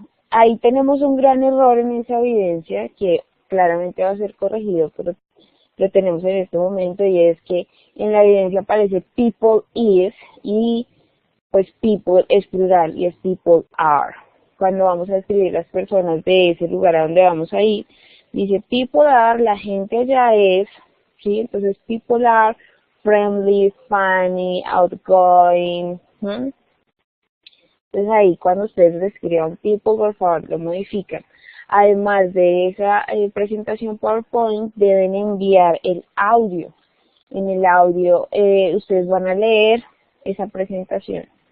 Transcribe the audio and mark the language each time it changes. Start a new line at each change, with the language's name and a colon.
Spanish: Ahí tenemos un gran error en esa evidencia que claramente va a ser corregido, pero lo tenemos en este momento, y es que en la evidencia aparece people is y pues people es plural y es people are. Cuando vamos a escribir las personas de ese lugar a donde vamos a ir, dice people are, la gente allá es, ¿sí? Entonces
English: people are friendly, funny, outgoing.
Spanish: Entonces ahí cuando ustedes describan people, por favor lo modifican. Además de esa presentación PowerPoint, deben enviar el audio. En el audio ustedes van a leer esa presentación.